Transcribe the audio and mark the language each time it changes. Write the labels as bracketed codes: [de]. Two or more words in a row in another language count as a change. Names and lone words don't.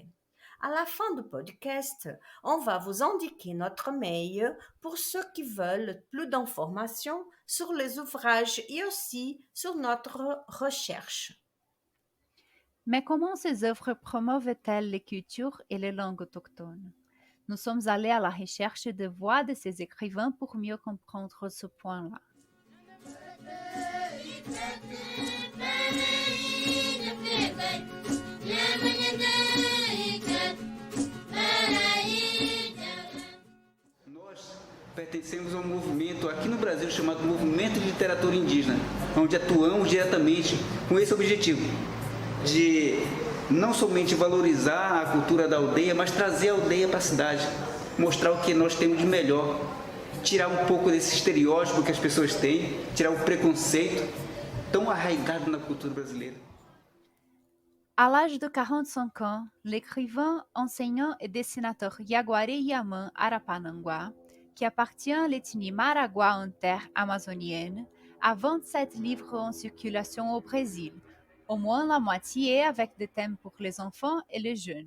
[fr] À la fin du podcast, on va vous indiquer notre mail pour ceux qui veulent plus d'informations sur les ouvrages et aussi sur notre recherche. Mais comment ces œuvres promeuvent-elles les cultures et les langues autochtones? Nous sommes allés à la recherche de voix de ces écrivains pour mieux comprendre ce point-là. [pt] Nós pertencemos a um movimento aqui no Brasil chamado Movimento de Literatura Indígena, onde atuamos diretamente com esse objetivo de não somente valorizar a cultura da aldeia, mas trazer a aldeia para a cidade, mostrar o que nós temos de melhor, tirar um pouco desse estereótipo que as pessoas têm, tirar o preconceito tão arraigado na cultura brasileira. [fr] À l'âge de 45 ans, l'écrivain, enseignant et dessinateur Yaguaré Yaman Arapanangua, qui appartient à l'ethnie Maragua en terre amazonienne, a 27 livres en circulation au Brésil, au moins la moitié avec des thèmes pour les enfants et les jeunes.